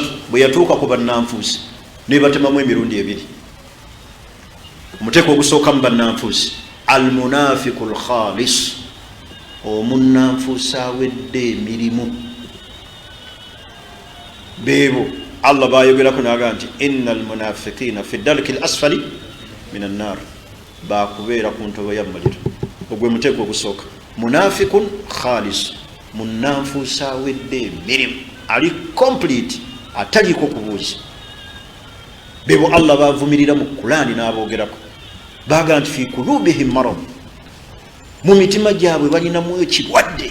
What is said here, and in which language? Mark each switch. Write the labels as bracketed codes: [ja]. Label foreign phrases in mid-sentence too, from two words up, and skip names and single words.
[lg] Bwe yatuuka ku bannanfuusi nebatemamu emirundi ebiri. Omuteeko ogusooka mu bannanfuusi [ar] المنافق الخالص, [lg] omunnanfuusi awedde emirimu. Beebo Allah bayogerako naga nti [ar] إن المنافقين في الدرك الأسفل من النار, [lg] bakubeera ku ntobo ya muliro. Ogwe muteeko ogusooka. [ar] منافق خالص, [lg] munnanfuusi awedde emirimu, ali complete, ataliko kubuuza. Beebo Allah bavumirira mu Qur'ani n'aboogerako, baga nti [ar] في قلوبهم مرض, [lg] mu mitima gyabwe balinamu ekirwadde.